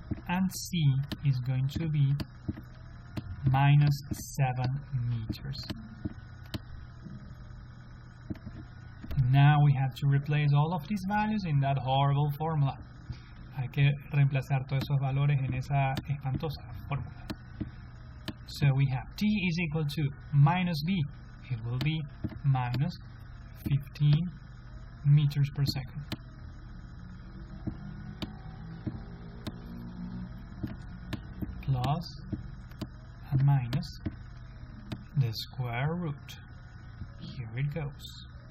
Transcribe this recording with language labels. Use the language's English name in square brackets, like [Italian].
[English] And C is going to be minus 7 meters. Now we have to replace all of these values in that horrible formula. [Spanish] Hay que reemplazar todos esos valores en esa espantosa fórmula. [English] So we have T is equal to minus B. It will be minus 15 meters per second. Plus and minus the square root. here it goes.